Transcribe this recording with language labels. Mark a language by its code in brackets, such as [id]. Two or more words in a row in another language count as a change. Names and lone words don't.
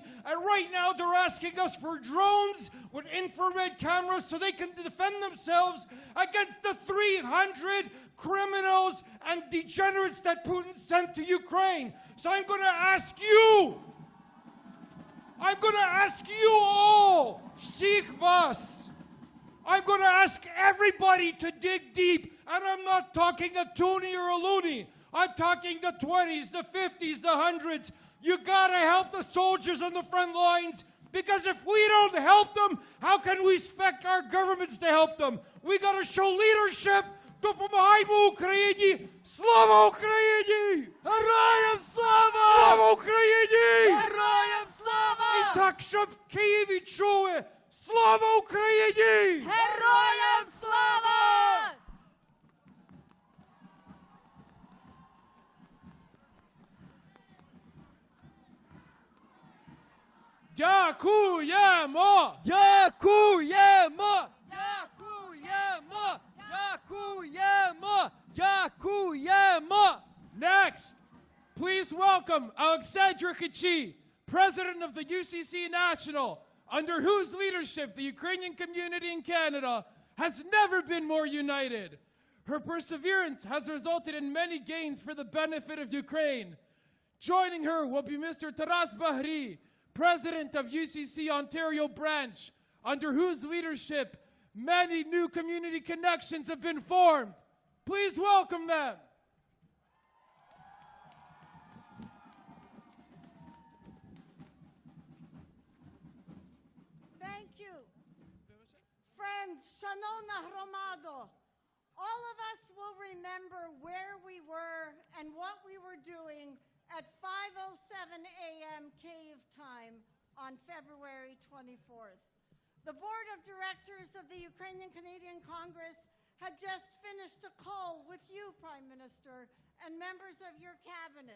[en] And right now they're asking us for drones with infrared cameras so they can defend themselves against the 300 criminals and degenerates that Putin sent to Ukraine. So I'm going to ask you all, [uk] всіх вас. [en] I'm going to ask everybody to dig deep. And I'm not talking a toonie or a loony. I'm talking the 20s, the 50s, the 100s. You got to help the soldiers on the front lines. Because if we don't help them, how can we expect our governments to help them? We got to show leadership. [uk] Допомагаймо Україні! Слава Україні! Героям слава! Слава Україні! Героям слава! І так, щоб в Києві чули! Слава Україні! Героям слава! Дякуємо! Дякуємо! Дякуємо! Дякуємо! Дякуємо! [en] Next, please welcome Alexandra Kichi, President of the UCC National, under whose leadership the Ukrainian community in Canada has never been more united. Her perseverance has resulted in many gains for the benefit of Ukraine. Joining her will be Mr. Taras Bahri, President of UCC Ontario Branch, under whose leadership many new community connections have been formed. Please welcome them. Thank you. Friends, [uk] шановна громадо, [en] all of us will remember where we were and what we were doing at 5:07 a.m. Kyiv time on February 24th. The Board of Directors of the Ukrainian Canadian Congress had just finished a call with you, Prime Minister, and members of your cabinet.